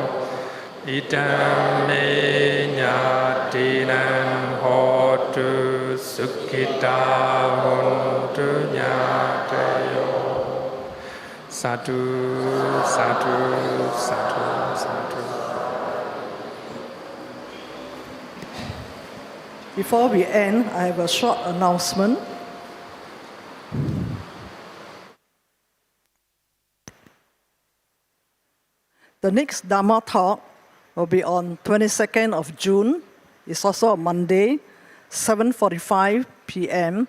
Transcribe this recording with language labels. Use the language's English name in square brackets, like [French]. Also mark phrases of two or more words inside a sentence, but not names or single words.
[Pali] Idame nyadinan hotu sukita vundu nyadayo. Sadhu, sadhu, sadhu, sadhu. [English] Before we end, I have a short announcement. The next Dharma talk will be on 22nd of June. It's also a Monday, 7:45 p.m.